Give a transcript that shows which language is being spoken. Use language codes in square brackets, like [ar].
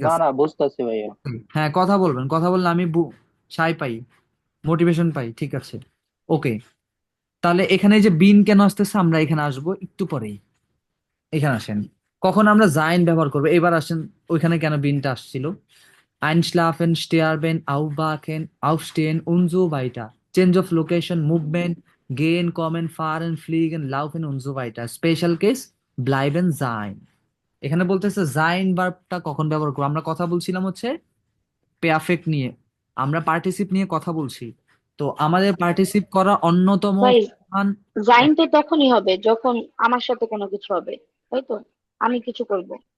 [bn] না আছে। না, বুঝতেছি ভাইয়া। হ্যাঁ, কথা বলবেন, কথা বললে আমি সাই পাই, মোটিভেশন পাই। ঠিক আছে, ওকে। তাহলে এখানে এই যে বিন কেন আসতেছে আমরা এখানে আসবো একটু পরেই। এখানে আসেন, কখন আমরা জাইন ব্যবহার করবো এবার আসেন। ওইখানে কেন বিনটা আসছিল? [de] Einschlafen, sterben, aufwachen, aufstehen und so weiter. [en] Change of location, movement, [de] gehen, kommen, fahren, fliegen, laufen und so weiter. [en] Special case, [de] bleiben, sein. [bn] এখানে বলতেছে জাইন ভার্বটা কখন ব্যবহার করবো। আমরা কথা বলছিলাম হচ্ছে পেয়ারফেক্ট নিয়ে, আমরা পার্টিসিপ নিয়ে কথা বলছি। তো আমাদের পার্টিসিপ করা অন্যতম ভাই, প্রধান। জাইন তো তখনই হবে যখন আমার সাথে কোনো কিছু হবে, তাই তো? আমি কিছু করব।